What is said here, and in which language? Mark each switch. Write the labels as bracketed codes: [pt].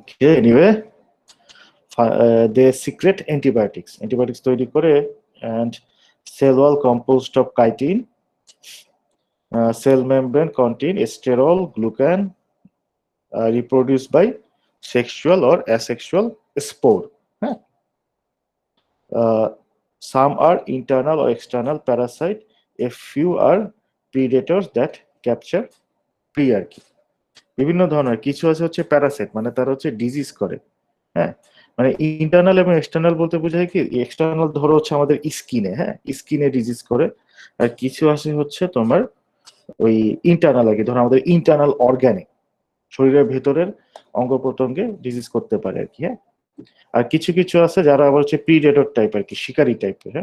[en] anyway, they secrete antibiotics [bn] তৈরি করে, [en] And cell wall composed of chitin, cell membrane contain sterol glucan, reproduced by sexual or asexual spore. [bn] হ্যাঁ? [en] Some are internal or external parasite, a few are predators that capture prey আর কি। [bn] বিভিন্ন ধরনের কিছু আছে হচ্ছে Parasite, মানে তারা হচ্ছে ডিজিজ করে। হ্যাঁ, মানে ইন্টারনাল এবং এক্সটার্নাল বলতে বোঝায় কি, এক্সটার্নাল ধরো হচ্ছে আমাদের স্কিনে, হ্যাঁ স্কিনে ডিজিজ করে, আর কিছু আছে হচ্ছে তোমার ওই ইন্টারনাল আর কি, ধরো আমাদের ইন্টারনাল অর্গানে, শরীরের ভেতরের অঙ্গ প্রত্যঙ্গে ডিজিজ করতে পারে আর কি। হ্যাঁ, আর কিছু কিছু আছে যারা আবার হচ্ছে প্রিডেটর টাইপ আর কি, শিকারী টাইপের।